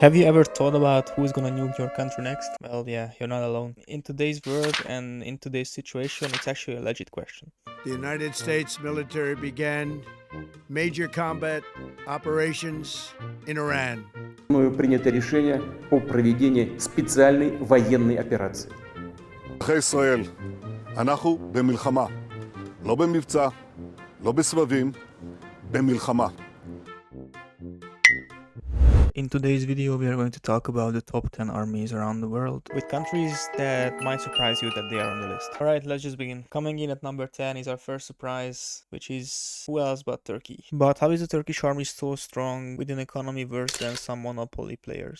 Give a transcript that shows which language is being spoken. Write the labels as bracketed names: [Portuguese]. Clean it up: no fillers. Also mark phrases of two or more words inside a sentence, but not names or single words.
[English] Have you ever thought about who's gonna nuke your country next? Well, yeah, you're not alone. In today's world and in today's situation, it's actually a legit question. The United States military began major combat operations in Iran. [Russian] Мною принято решение о проведении специальной военной операции. [Hebrew] אזרחי ישראל, אנחנו במלחמה. לא במבצע, לא בסבבים, במלחמה. [English] In today's video, we are going to talk about the top 10 armies around the world, with countries that might surprise you that they are on the list. Alright, let's just begin. Coming in at number 10 is our first surprise, which is who else but Turkey. But how is the Turkish army so strong with an economy worse than some monopoly players?